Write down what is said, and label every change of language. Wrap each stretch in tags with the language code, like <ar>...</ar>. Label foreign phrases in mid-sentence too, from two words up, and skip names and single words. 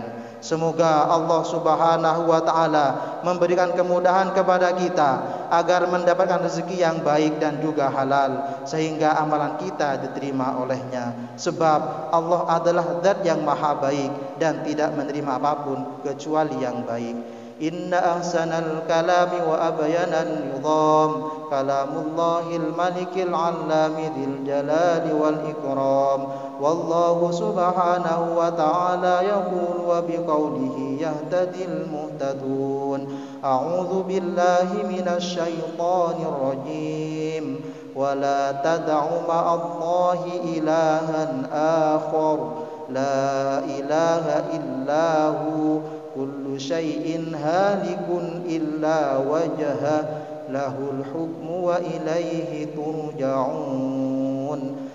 <id>Semoga Allah</id> <ar>سبحانه وتعالى</ar> <id>memberikan kemudahan kepada kita agar mendapatkan rezeki yang baik dan juga halal, sehingga amalan kita diterima olehnya. Sebab Allah adalah Zat yang maha baik dan tidak menerima apapun kecuali yang baik.</id> <ar>إن أحسن الكلام وأبين النظام كلام الله الملك العلام ذي الجلال والإكرام. والله سبحانه وتعالى يقول وبقوله يهتدي المهتدون. أعوذ بالله من الشيطان الرجيم. ولا تدع مع الله إلها آخر لا إله إلا هو كل شيء هالك إلا وجهه له الحكم وإليه ترجعون.</ar>